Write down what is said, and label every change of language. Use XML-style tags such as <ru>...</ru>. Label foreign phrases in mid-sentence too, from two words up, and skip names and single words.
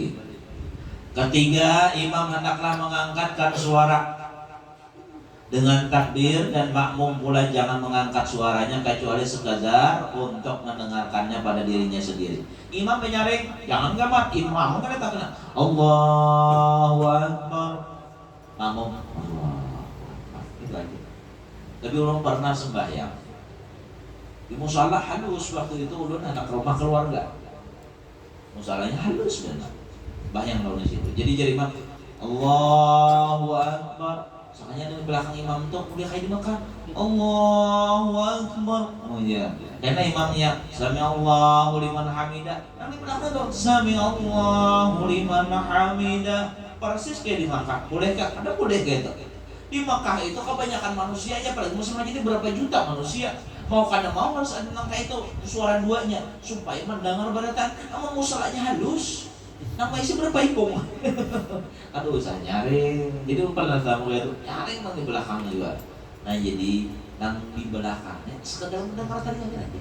<id>Ketiga, imam hendaklah mengangkatkan suara dengan takbir, dan makmum pula jangan mengangkat suaranya kecuali sekadar untuk mendengarkannya pada dirinya sendiri. Imam menyaring, jangan gamat. Imam kan tak kena.</id> <ar>Allahu Akbar.</ar> <id>Makmum Allah. Itu aja.</id> <bjn>Tapi ulun pernah sembahyang di musola halus waktu itu, ulun anak rumah keluarga. Musolanya halus benar. Bayang lawan di situ.</bjn> <id>Jadi imam</id> <ar>Allahu Akbar.</ar> <id>Soalnya di belakang imam tuh udah kayak di Mekah.</id> <ar>Allahu Akbar.</ar> <id>Oh iya. Karena imamnya</id> <ar>Sami Allahu liman hamidah.</ar> <id>Yang di belakang tuh</id> <ar>Sami Allahu liman hamidah.</ar> <id>Persis kayak di Mekah. Bolehkah? Ada boleh kayak itu. Di Mekah itu kebanyakan manusianya, apalagi muslim aja ini berapa juta manusia.</id> <bjn>Mau kada mau harus ada nangka itu suara duanya supaya mendengar beratan. Namun musalahnya halus. Namanya sih berbaikung. Aduh usah nyaring. Jadi pernah tamu itu nyaring nang di belakangnya juga. Nah jadi nang di belakangnya sekedar mendengar tadi aja.</bjn>